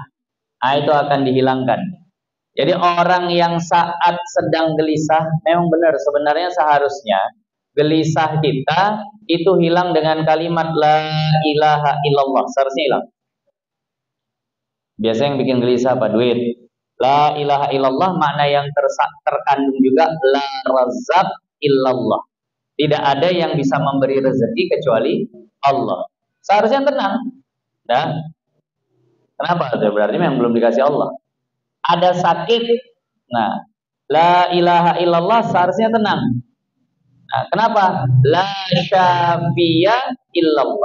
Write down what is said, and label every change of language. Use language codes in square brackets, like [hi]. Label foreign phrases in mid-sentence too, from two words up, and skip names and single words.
[id] Nah, itu akan dihilangkan. Jadi orang yang saat sedang gelisah, memang benar sebenarnya seharusnya gelisah kita itu hilang dengan kalimat [ar] لا إله إلا الله. [id] Seharusnya hilang. Biasanya yang bikin gelisah apa? Duit. [ar] لا إله إلا الله [id] makna yang terkandung juga [ar] لا رازق إلا الله. [id] Tidak ada yang bisa memberi rezeki kecuali Allah. Seharusnya tenang. Nah, kenapa? Berarti memang belum dikasih Allah. Ada sakit. Nah, [ar] لا إله إلا الله [id] seharusnya tenang. Nah, kenapa? [ar] لا شافي إلا الله.